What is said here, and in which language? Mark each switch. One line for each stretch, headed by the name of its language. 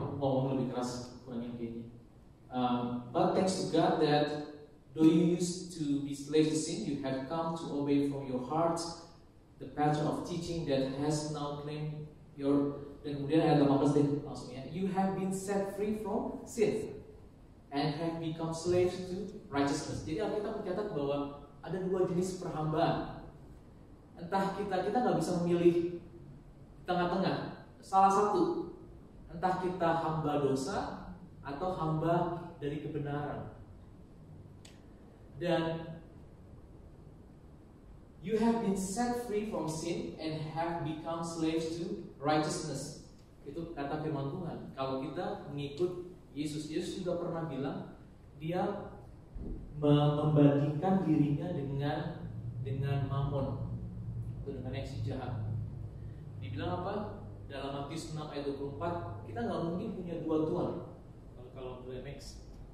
Indonesian: Aku ngomong lebih keras, kurangin kayaknya.
English: But thanks to God that though you used to be slaves to sin, you have come to obey from your heart the pattern of teaching that has now claimed your.
Indonesian: Dan kemudian ayat 18 deh langsungnya,
English: you have been set free from sin and have become slaves to righteousness.
Indonesian: Jadi Alkitab mencatat bahwa ada 2 jenis perhambaan. Entah kita nggak bisa memilih tengah-tengah, salah satu, entah kita hamba dosa atau hamba dari kebenaran.
English: Dan you have been set free from sin and have become slaves to righteousness.
Indonesian: Itu kata firman Tuhan. Kalau kita mengikut Yesus juga pernah bilang dia membandingkan dirinya dengan Mammon, atau dengan yang si jahat. Dibilang apa? Dalam Matius 6 ayat 24, kita nggak mungkin punya dua tuan. Kalau boleh next.